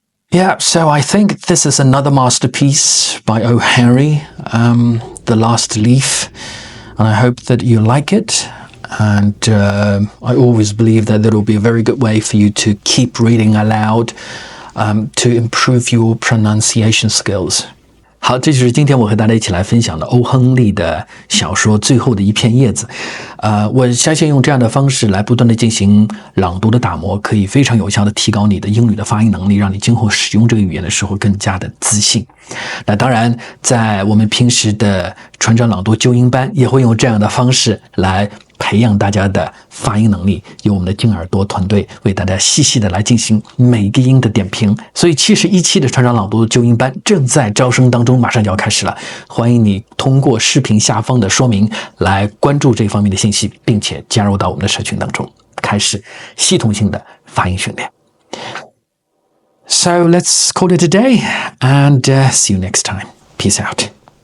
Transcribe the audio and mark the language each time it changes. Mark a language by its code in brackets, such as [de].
[en] Yeah, so I think this is another masterpiece by O. Henry, The Last Leaf, and I hope that you like it. And I always believe that there will be a very good way for you to keep reading aloud to improve your pronunciation skills. [zh] 好，这就是今天我和大家一起来分享的欧亨利的小说《最后的一片叶子》。我相信用这样的方式来不断的进行朗读的打磨，可以非常有效的提高你的英语的发音能力，让你今后使用这个语言的时候更加的自信。那当然，在我们平时的船长朗读纠音班也会用这样的方式来培养大家的发音能力，由我们的金耳朵团队为大家细细的来进行每一个音的点评。所以71期的船长朗读纠音班正在招生当中，马上就要开始了。欢迎你通过视频下方的说明来关注这方面的信息，并且加入到我们的社群当中，开始系统性的发音训练。 [en] So let's call it a day and see you next time. Peace out.